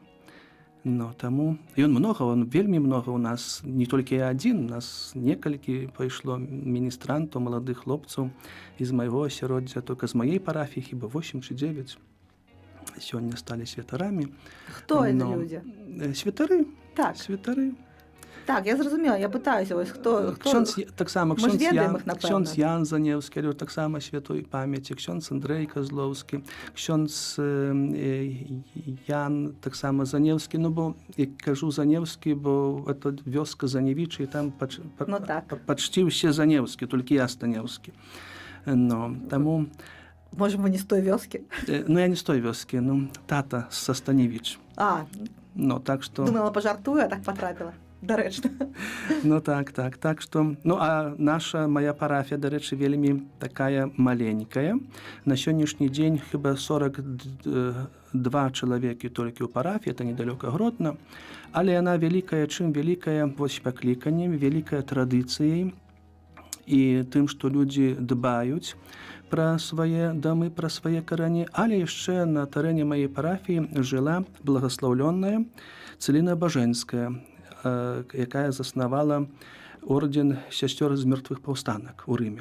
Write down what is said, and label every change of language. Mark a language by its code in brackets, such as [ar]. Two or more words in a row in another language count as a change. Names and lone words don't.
[be] Таму ён вельмі многа у нас, не толькі я адзін, у нас некалькі пайшло міністрантаў, маладых хлопцаў з майго асяроддзя, толькі з маей парафіі, хіба 8 чи 9. Сёння сталі святарамі. Хто это людзі? Святары. Так. Святары. [uk] Так, я зрозуміла, я питаюся, ось хто... [pl] Ksiądz, tak samo [uk] Ми ж відаємо їх, напевно. [pl] ksiądz Jan Zaniewski, ale tak samo świętej pamięci, ksiądz Andrzej Kozłowski, ksiądz Jan, tak samo Zaniewski, no bo jak кажу Zaniewski, bo to wioska Zaniewiczy i tam No tak. poczcił się Zaniewski, tylko ja Staniewski. No, [uk] тому... Може, ви не з тої вёски? [be] Ну, я не з той вёски, ну, тата со Станевич. А, [ru] Ну, так что... [uk] думала, пожартую, а так потрапила. Доречно. [ru] Ну, так что... [uk] Ну, а моя парафія, до речі, [be] вельмі такая маленькая. На сённяшні дзень хіба 42 чалавекі толькі ў парафіі, это недалёка Гродна, але яна вялікая, чым вялікая, вось пакліканнем, вялікая традыцыяй і тым, што людзі дбаюць пра свае дамы, пра свае карані, але яшчэ на тэрэне маёй парафіі жыла благаслаўлёная Цэліна Бажэнская, якая заснавала орден сясцёр з мёртвых паўстанак у Рыме.